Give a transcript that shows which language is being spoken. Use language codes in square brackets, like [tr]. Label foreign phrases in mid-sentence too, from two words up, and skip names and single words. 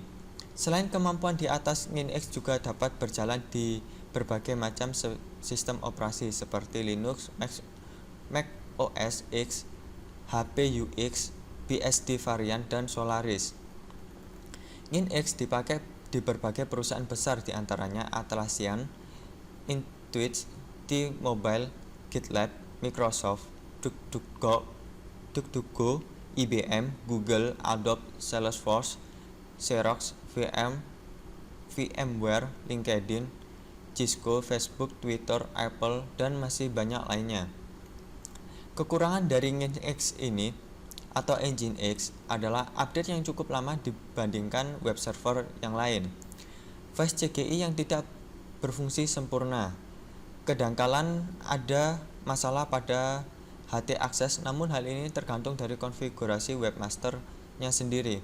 [id] Selain kemampuan di atas, Nginx juga dapat berjalan di berbagai macam sistem operasi seperti Linux, Mac OS X, HP UX, BSD varian, dan Solaris. Nginx dipakai di berbagai perusahaan besar diantaranya Atlassian, Intuit, T-Mobile, GitLab, Microsoft, DuckDuckGo, IBM, Google, Adobe, Salesforce, Xerox, VMware, LinkedIn, Cisco, Facebook, Twitter, Apple, dan masih banyak lainnya. Kekurangan dari Nginx ini atau Nginx adalah update yang cukup lama dibandingkan [en] web server [id] yang lain, flash CGI yang tidak berfungsi sempurna, kedangkalan ada masalah pada htaccess, namun hal ini tergantung dari konfigurasi webmasternya sendiri.